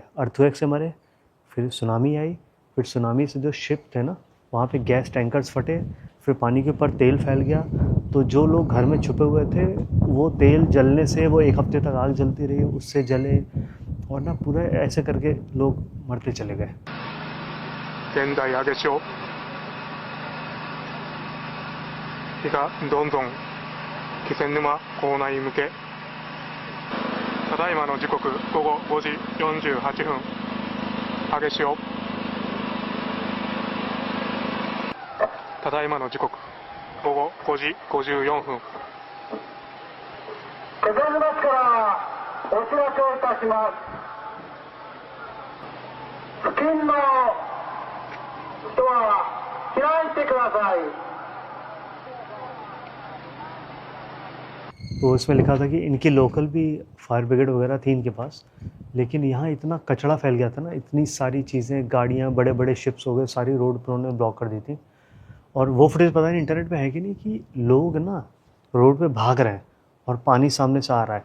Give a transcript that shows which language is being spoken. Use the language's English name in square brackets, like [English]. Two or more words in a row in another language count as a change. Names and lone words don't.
[Hindi] अर्थक्वेक से मरे, फिर सुनामी आई, फिर सुनामी से जो शिप थे ना वहाँ पे [English] gas tankers [Hindi] फटे, फिर पानी के ऊपर तेल फैल गया, तो जो लोग घर में छुपे हुए थे वो तेल जलने से वो 1 हफ्ते तक आग जलती रही, उससे जले, और ना पूरा ऐसे करके लोग मरते चले गए। [Japanese] 現在揚げ潮日がどんどん気仙沼港内向けただいまの時刻午後5時48分揚げ潮ただいまの時刻午後5時54分気仙沼市からお知らせをいたします。付近の人は開いてください。 [Hindi] तो उसमें लिखा था कि इनकी लोकल भी [English] fire brigade [Hindi] वगैरह थी इनके पास, लेकिन यहाँ इतना कचरा फैल गया था ना, इतनी सारी चीज़ें, गाड़ियाँ, बड़े बड़े शिप्स हो गए, सारी रोड पर उन्होंने ब्लॉक कर दी थी। और वो फुटेज पता नहीं इंटरनेट पे है कि नहीं, कि लोग ना रोड पे भाग रहे हैं और पानी सामने से आ रहा है।